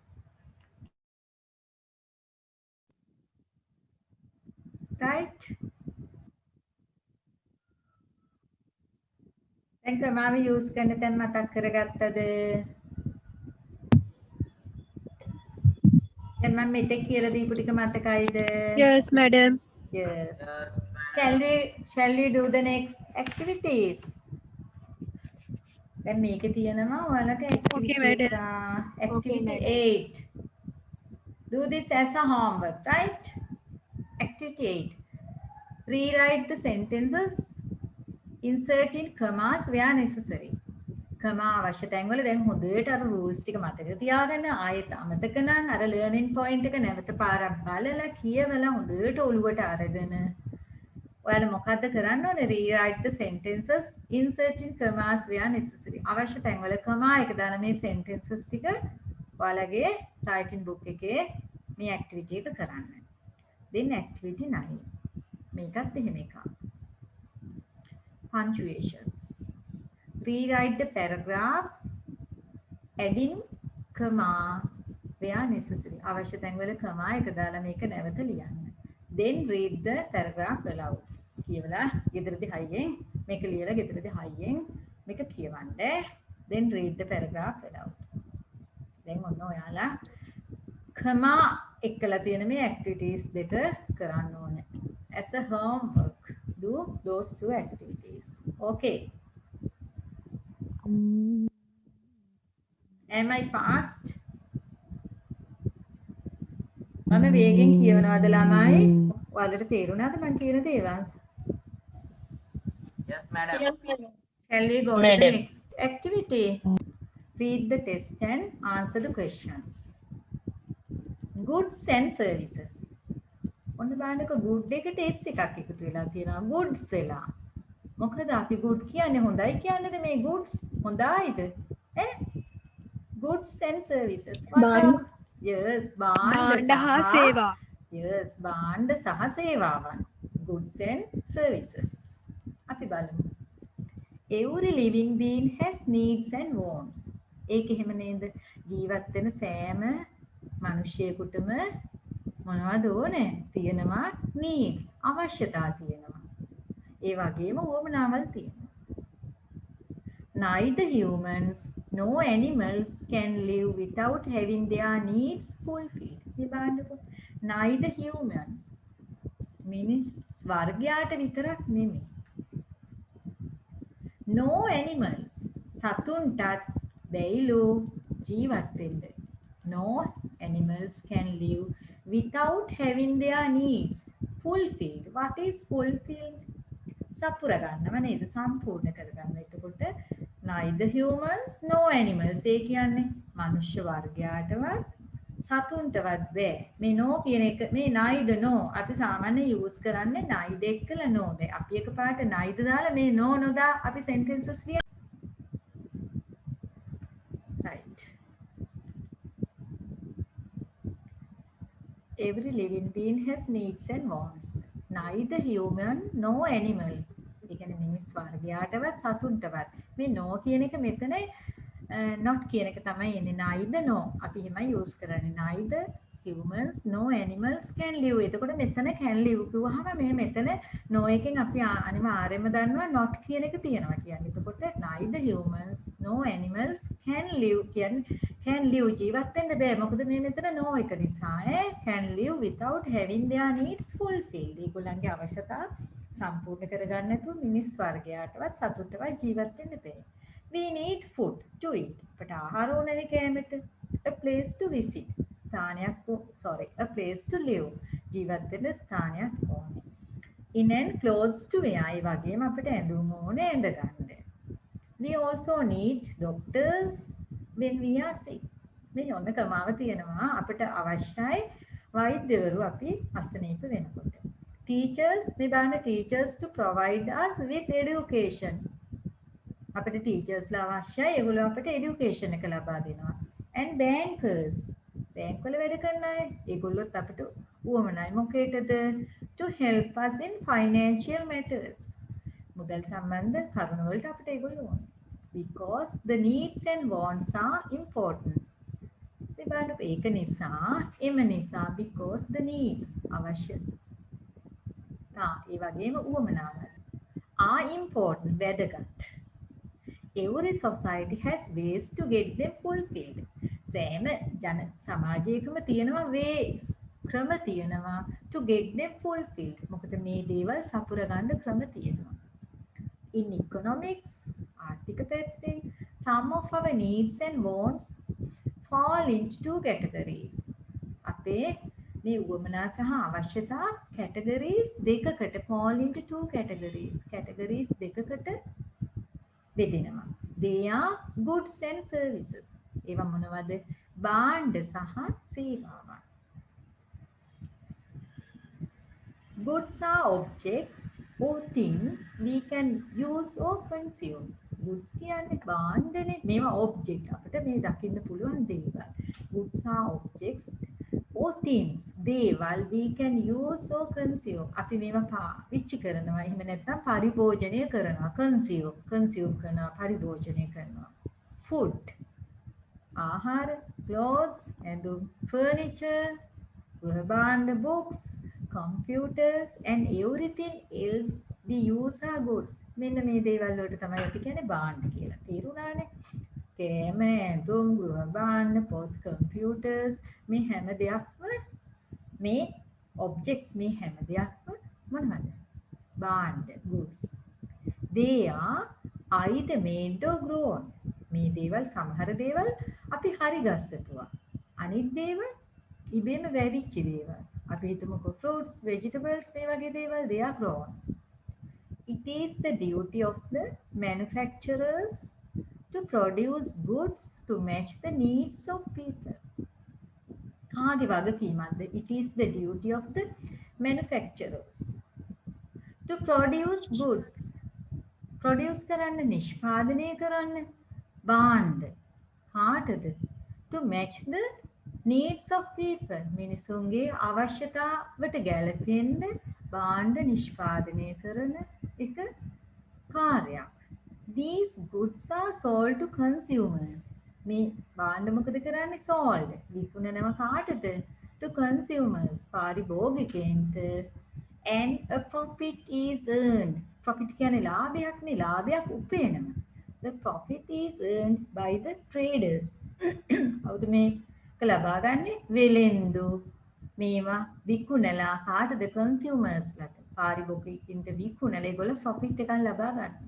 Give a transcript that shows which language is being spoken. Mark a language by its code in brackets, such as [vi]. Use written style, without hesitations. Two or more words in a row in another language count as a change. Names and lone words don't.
[en] Right? [si] දැන් කමාව use කරන තැන් මතක් කරගත්තද? දැන් මම මෙතෙක් කියලා දීපු ටික මතකයිද? [en] Yes, madam. Yes. Shall we do the next activities? [si] දැන් මේකේ තියෙනවා ඔයාලට [en] Okay, activity madam. activity madam. 8. Do this as a homework, right? Activity 8. Rewrite the sentences, insert in commas where necessary. [si] කමා අවශ්‍ය තැන්වල දැන් හොඳට අර rules ටික මතක තියාගන්න ආයෙත් අමතක නම් අර [en] learning point [si] එක නැවත පාරක් බලලා කියවලා හොඳට ඔළුවට අරගෙන ඔයාලා මොකද්ද කරන්න ඕනේ? [en] rewrite the sentences, insert in commas where necessary. [si] අවශ්‍ය තැන්වල කමා එක දාලා මේ sentences ටික ඔයාලගේ writing book එකේ මේ activity එක කරන්න. [en] then activity 9. [si] මේකත් එහෙම එකක්. [en] punctuations. Rewrite the paragraph, adding comma where necessary. [si] අවශ්‍ය තැන්වල comma එක දාලා මේක නැවත ලියන්න. [en] Then read the paragraph aloud. [si] කියවලා ගෙදරදී හයියෙන් මේක ලියලා ගෙදරදී හයියෙන් මේක කියවන්න. [en] Then read the paragraph aloud. [si] දැන් ඔන්න ඔයාලා comma එක්කලා තියෙන මේ activities දෙක කරන්න ඕනේ. [en] As a homework, do those two activities. Okay. Am I fast? [si] මම වේගෙන් කියවනවාද ළමයි? ඔයාලට තේරුණාද මම කියන දේවල්? [en] Yes, madam. Shall we go to the next activity? Read the test and answer the questions. Goods and services. [si] ඔන්න බලන්නකො good එකට s එකක් එකතු වෙලා තියෙනවා. goods වෙලා. මොකද අපි good කියන්නේ හොඳයි කියන්නේද මේ goods? හොඳයිද? [en] goods and services. Yes, [si] භාණ්ඩ හා සේවා. Yes, භාණ්ඩ සහ සේවාවන්. [en] goods and services. [si] අපි බලමු. [en] Every living being has needs and wants. [si] ඒක එහෙම නේද? ජීවත් වෙන සෑම මිනිසියෙකුටම මොනවද ඕනේ? තියෙනවා needs. අවශ්‍යතා තියෙනවා. ඒ වගේම උවමනාවල් තියෙනවා. [en] Neither humans nor animals can live without having their needs fulfilled. [si] මේ බලන්නකො. [en] Neither humans. [si] මිනිස් වර්ගයාට විතරක් නෙමෙයි. [en] No animals. [si] සතුන්ටත් බැයිලු ජීවත් වෙන්න. [en] No animals can live without having their needs fulfilled. What is fulfilled? [si] සපුර ගන්නව නේද? සම්පූර්ණ කරගන්න. එතකොට [en] neither humans no animals [si] ඒ කියන්නේ මනුෂ්‍ය වර්ගයාටවත් සතුන්ටවත් බෑ. මේ no කියන එක මේ [en] neither no [si] අපි සාමාන්‍ය use කරන්නේ neither එක්කලා no. දැන් අපි එකපාරට neither දාලා මේ no නොදා අපි sentences ලියන. [en] right. Every living being has needs and wants. Neither human no animals. [si] ඒ කියන්නේ මිනිස් වර්ගයාටවත් සතුන්ටවත්. මේ no කියන එක මෙතන not කියන එක තමයි එන්නේ. [en] neither no. [si] අපි එහෙමයි use කරන්නේ. [en] neither humans no animals can live. [si] එතකොට මෙතන [en] can live [si] කිව්වහම මේ මෙතන no එකෙන් අපි අනිවාර්යයෙන්ම දන්නවා not කියන එක තියෙනවා කියන්නේ. එතකොට [en] neither humans no animals can live [si] කියන්නේ [en] can live [si] ජීවත් වෙන්න බෑ. මොකද මේ මෙතන no එක නිසා [en] can live without having their needs fulfilled. [si] ඒගොල්ලන්ගේ අවශ්‍යතා සම්පූර්ණ කරගන්න නැතුව මිනිස් වර්ගයාටවත් සතුටවත් ජීවත් වෙන්න බෑ. [en] We need food to eat. [si] අපට ආහාර ඕනනේ කෑමට. [en] A place to visit. a place to live. [si] ජීවත් වෙන්න ස්ථානයක් ඕනේ. [en] In and clothes to wear. [si] ඒ වගේම අපිට ඇඳුම් ඕනේ ඇඳ ගන්න. [en] We also need doctors when we are sick. [si] මේ ඔන්න කමාව තියෙනවා අපිට අවශ්‍යයි වෛද්‍යවරු අපි අසනීප වෙනකොට. [en] Teachers [si] මේ බලන්න [en] teachers to provide us with education. [si] අපිට ටීචර්ස්ලා අවශ්‍යයි. ඒගොල්ලෝ අපිට এডুকেෂන් එක ලබා දෙනවා. [en] and bankers [si] බැංක් වල වැඩ කරන අය ඒගොල්ලොත් අපිට උවමනයි මොකේටද? [en] to help us in financial matters. [si] මුදල් සම්බන්ධ කරුණු වලට අපිට ඒගොල්ලෝ ඕනේ. [en] because the needs and wants are important. [si] මේ බලන්න ඒක නිසා එම නිසා [en] because the needs [si] අවශ්‍ය. ඒ වගේම උවමනාවල් [en] are important [si] වැදගත්. [en] Every society has ways to get them fulfilled. [si] සෑම ජන සමාජයකම තියෙනවා ways ක්‍රම තියෙනවා [en] to get them fulfilled. [si] මොකද එතකොට මේ දේවල් සපුර ගන්න ක්‍රම තියෙනවා. [en] In economics, [si] ආර්ථික පැත්තෙන් [en] some of our needs and wants fall into two categories. [si] අපේ මේ උවමනා සහ අවශ්‍යතා categories දෙකකට [en] fall into two categories. [si] categories දෙකකට බෙදෙනවා. [en] They are goods and services. [si] ඒවා මොනවද? භාණ්ඩ සහ සේවාවන්. [en] Goods are objects or things we can use or consume. [si] Goods කියන්නේ භාණ්ඩනේ. මේවා object. අපිට මේ දකින්න පුළුවන් දේවල්. [en] Goods are objects or things. දේවල් we can use or consume. [si] අපි මේවා පාවිච්චි කරනවා. එහෙම නැත්නම් පරිභෝජනය කරනවා. consume කරනවා. පරිභෝජනය කරනවා. Food. ආහාර, clothes, ඇඳුම්, furniture, ගෘහ භාණ්ඩ, [en] books, computers and everything else we use are goods. [si] මෙන්න මේ දේවල් වලට තමයි අපි කියන්නේ භාණ්ඩ කියලා. තේරුණානේ? කෑම, ඇඳුම්, ගෘහ භාණ්ඩ, පොත්, computers මේ හැම දෙයක්ම මේ objects මේ හැම දෙයක්ම මොනවද? භාණ්ඩ, [en] goods. They are either made or grown. [si] මේ දේවල් සමහර දේවල් අපි හරි ගස්සපුවා. අනිත් දේවල් ඉබේම වැවිච්ච දේවල්. අපි හිතමුකෝ fruits, vegetables මේ වගේ දේවල් [en] they are grown. It is the duty of the manufacturers to produce goods to match the needs of people. [si] කාගේ වගකීමක්ද? [en] It is the duty of the manufacturers to produce goods. [si] produce කරන්න, නිෂ්පාදනය කරන්න භාණ්ඩ කාටද? [en] To match the needs of people. [si] මිනිසුන්ගේ අවශ්‍යතාවට ගැලපෙන්න භාණ්ඩ නිෂ්පාදනය කරන එක කාර්යයක්. [en] These goods are sold to consumers. [si] මේ භාණ්ඩ මොකද කරන්නේ? sold. විකුණනවා කාටද? [en] To consumers. පාරිභෝගිකයන්ට. And a profit is earned. [si] profit කියන්නේ ලාභයක්නේ. ලාභයක් උපයනවා. [en] The profit is earned by the traders. [si] කවුද මේක ලබා ගන්නේ? වෙලෙන්දු. මේවා විකුණලා කාටද? consumers ලාට. පාරිභෝගිකින්ට විකුණලා ඒගොල්ලෝ profit එකක් ලබා ගන්නවා.